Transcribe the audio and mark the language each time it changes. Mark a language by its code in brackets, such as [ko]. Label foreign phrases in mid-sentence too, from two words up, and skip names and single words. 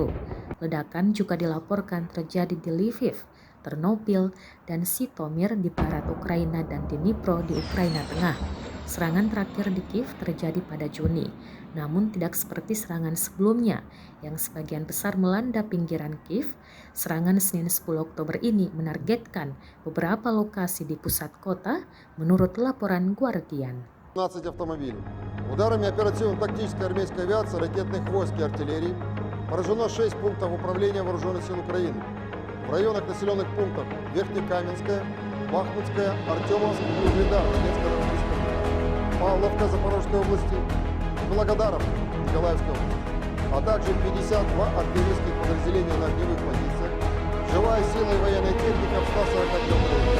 [id] Ledakan juga dilaporkan terjadi di Lviv, Ternopil, dan Zhytomyr di barat Ukraina dan Dnipro di Ukraina Tengah. Serangan terakhir di Kiev terjadi pada Juni, namun tidak seperti serangan sebelumnya yang sebagian besar melanda pinggiran Kiev. Serangan Senin 10 Oktober ini menargetkan beberapa lokasi di pusat kota, menurut laporan Guardian. [ru] 15 автомобилей. Ударами оперативно-тактической армейской авиации, ракетных войск и артиллерии поражено 6 пунктов управления вооруженных сил Украины. В районах населенных пунктов Верхнекаменская, Бахмутская, Артемовск, Угледар, Донецкая Республика, Павловка Запорожской области, Благодаров Николаевской области, а также 52 артиллерийских подразделения на огневых позициях, живая сила и военная техника в 143 районах.